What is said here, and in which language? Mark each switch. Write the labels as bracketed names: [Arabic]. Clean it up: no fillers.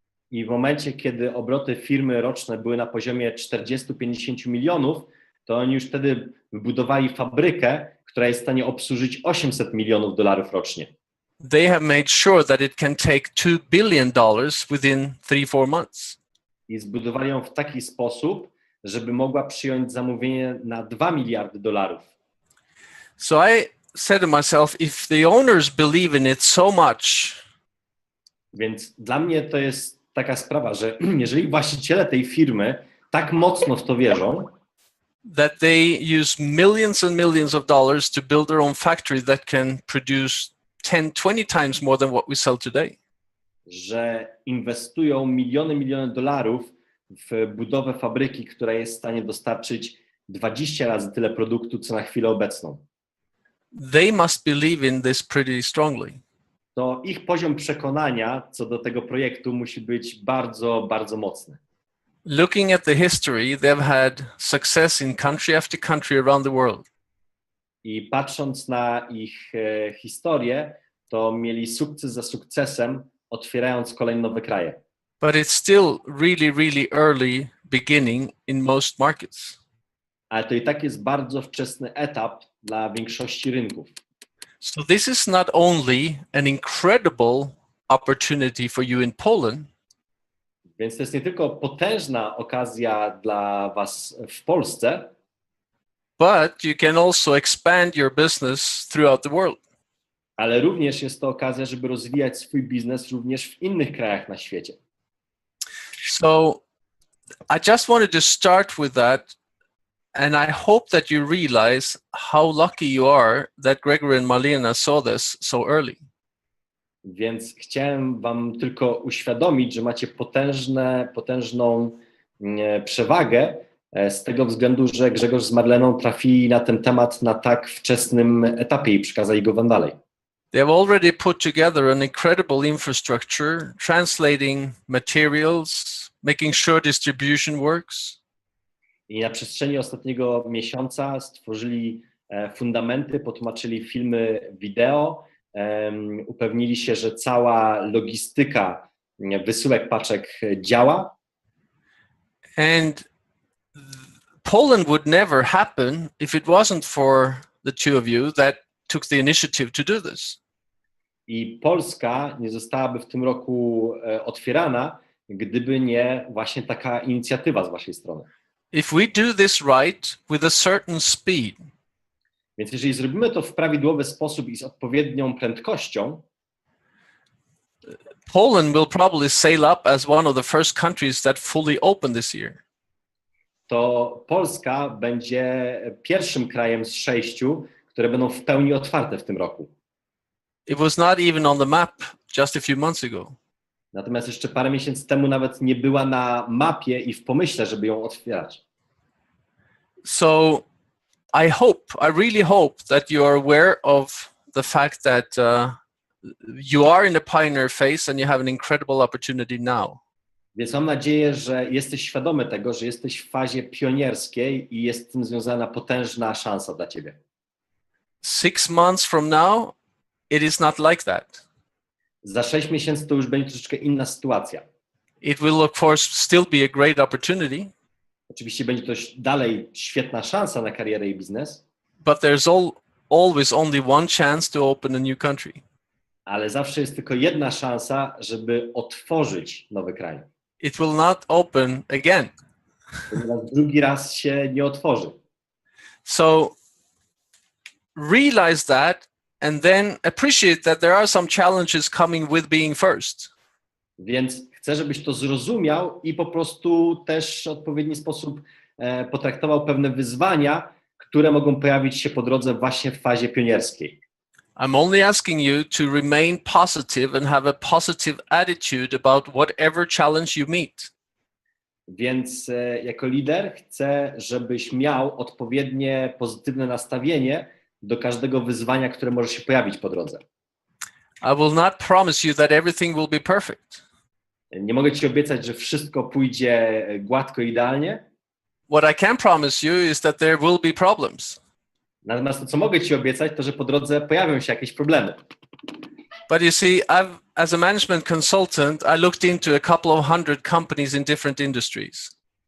[Polish] I w momencie, kiedy obroty firmy roczne były na poziomie 40-50 milionów, to oni już wtedy wybudowali fabrykę, która jest w stanie obsłużyć 800 milionów dolarów rocznie. [English] They have made sure that it can take $2 billion within 3-4 months. [Polish] I zbudowali ją w taki sposób, żeby mogła przyjąć zamówienie na 2 miliardy dolarów. [English] So I said to myself, if the owners believe in it so much, [Polish] więc dla mnie to jest taka sprawa, że jeżeli właściciele tej firmy tak mocno w to wierzą, [English] that they use millions and millions of dollars to build their own factory that can produce 10-20 times more than what we sell today. [Polish] Że inwestują miliony dolarów w budowę fabryki, która jest w stanie dostarczyć 20 razy tyle produktu, co na chwilę obecną. [English] They must believe in this pretty strongly. [Polish] To ich poziom przekonania co do tego projektu musi być bardzo, bardzo mocny. [English] Looking at the history, they've had success in country after country around the world. [Polish] I patrząc na ich historię, to mieli sukces za sukcesem, otwierając kolejne nowe kraje. [English] But it's still really early beginning in most markets. [Polish] Ale to i tak jest bardzo wczesny etap dla większości rynków. [English] So this is not only an incredible opportunity for you in Poland, [Polish] więc to jest nie tylko potężna okazja dla was w Polsce, [English] but you can also expand your business throughout the world. [Polish] Ale również jest to okazja, żeby rozwijać swój biznes również w innych krajach na świecie. [English] So I just wanted to start with that, and I hope that you realize how lucky you are that Gregory and Marlena saw this so early. [Polish] Więc chciałem wam tylko uświadomić, że macie potężną przewagę z tego względu, że Grzegorz z Marleną trafili na ten temat na tak wczesnym etapie i przekazali go wam dalej. [English] They have already put together an incredible infrastructure, translating materials, making sure distribution works. [Polish] I na przestrzeni ostatniego miesiąca stworzyli fundamenty, potłumaczyli filmy wideo, upewnili się, że cała logistyka wysyłek paczek działa. [English] And Poland would never happen if it wasn't for the two of you that took the initiative to do this. [Polish] I Polska nie zostałaby w tym roku otwierana, gdyby nie właśnie taka inicjatywa z waszej strony. [English] If we do this right with a certain speed, [Polish] więc jeżeli zrobimy to w prawidłowy sposób i z odpowiednią prędkością, [English] Poland will probably sail up as one of the first countries that fully open this year. [Polish] To Polska będzie pierwszym krajem z 6, które będą w pełni otwarte w tym roku. [English] It was not even on the map just a few months ago. [Polish] Natomiast jeszcze parę miesięcy temu nawet nie była na mapie i w pomyśle, żeby ją otwierać. [English] So I really hope that you are aware of the fact that you are in a pioneer phase and you have an incredible opportunity now. [Polish] Więc mam nadzieję, że jesteś świadomy tego, że jesteś w fazie pionierskiej i jest z tym związana potężna szansa dla ciebie. [English] 6 months from now, it is not like that. [Polish] Za 6 miesięcy to już będzie troszeczkę inna sytuacja. [English] It will, of course, still be a great opportunity. [Polish] Oczywiście będzie to dalej świetna szansa na karierę i biznes. [English] But there's always only one chance to open a new country. [Polish] Ale zawsze jest tylko jedna szansa, żeby otworzyć nowy kraj. [English] It will not open again. [Polish] Ponieważ drugi raz się nie otworzy. [English] So realize that and then appreciate that there are some challenges coming with being first. [Polish] Więc chcę, żebyś to zrozumiał i po prostu też w odpowiedni sposób potraktował pewne wyzwania, które mogą pojawić się po drodze właśnie w fazie pionierskiej. [English] I'm only asking you to remain positive and have a positive attitude about whatever challenge you meet. [Polish] Więc jako lider chcę, żebyś miał odpowiednie pozytywne nastawienie do każdego wyzwania, które może się pojawić po drodze. [English] I will not promise you that everything will be perfect. [Polish] Nie mogę ci obiecać, że wszystko pójdzie gładko, idealnie. [English] What I can promise you is that there will be problems. [Polish] Natomiast to, co mogę ci obiecać, to, że po drodze pojawią się jakieś problemy. [English] But you see, as a management consultant, I looked into a couple of hundred companies in different industries.